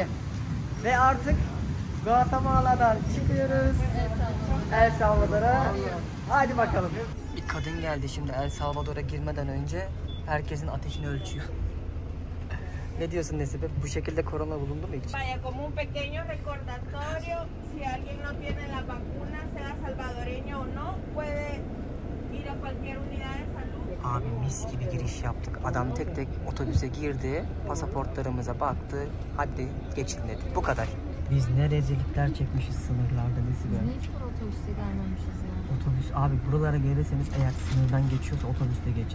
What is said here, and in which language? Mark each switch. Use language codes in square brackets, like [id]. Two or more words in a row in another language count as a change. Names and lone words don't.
[tr] Ve artık Guatemala'dan çıkıyoruz. El Salvador'a. Hadi bakalım. Bir kadın geldi şimdi El Salvador'a girmeden önce. Herkesin ateşini ölçüyor. Ne diyorsun Nesibe? Bu şekilde korona bulundu mu hiç? [es] Vaya como un pequeño recordatorio, si alguien no tiene la vacuna, sea salvadoreño o no, puede ir a cualquier unidad de salud. [tr] Abi mis gibi giriş yaptık. Adam tek tek otobüse girdi, pasaportlarımıza baktı. Hadi geçin dedi. Bu kadar. Biz ne rezillikler çekmişiz sınırlarda Nesibe. Biz hiç otobüste gelmemişiz ya. Otobüs abi, buralara gelirseniz eğer sınırdan geçiyorsa otobüste geçin.